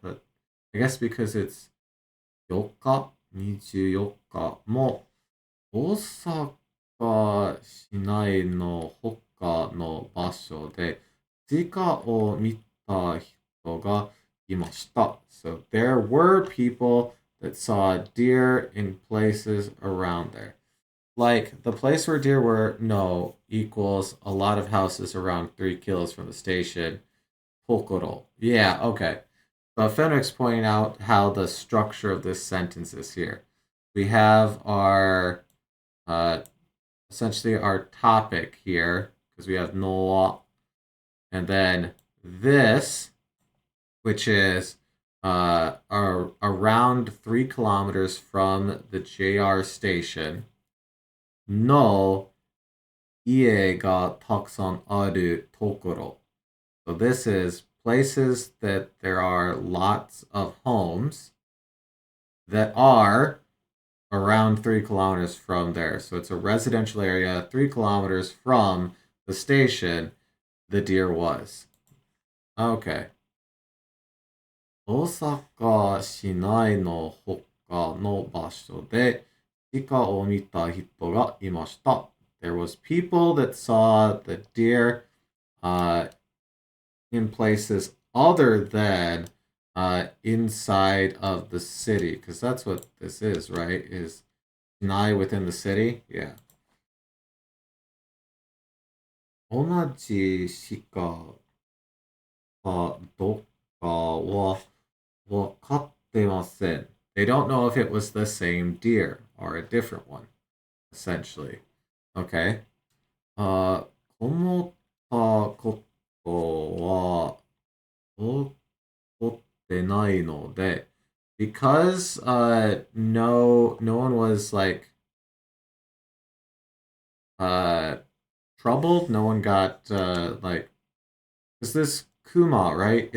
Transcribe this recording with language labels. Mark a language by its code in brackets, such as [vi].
[en] But I guess because it's [ja] 4日、24日も大阪市内の他の場所で鹿を見た人がいました。 [en] So there were people that saw deer in places around there. Like the place where deer were, no, equals a lot of houses around 3 kilos from the station. Pokoro. Yeah, okay. But Fenrick's pointing out how the structure of this sentence is here. We have our uh, essentially our topic here because we have no, and then this, which is around 3 kilometers from the JR station. [ja] No, 家がたくさんあるところ. [en] So this is places that there are lots of homes that are around 3 kilometers from there. So it's a residential area 3 kilometers from the station the deer was. Okay. [ja] 大阪市内の他の場所で鹿を見た人がいました. [en] There was people that saw the deer in places other than inside of the city, because that's what this is, right? Is nigh within the city? Yeah. [ja] 同じ鹿かどっかは分かってません. [en] They don't know if it was the same deer or a different one, essentially. Okay. [ja] 思ったことは起こってないので [en] because no one was like troubled, no one got like is this Kuma, right?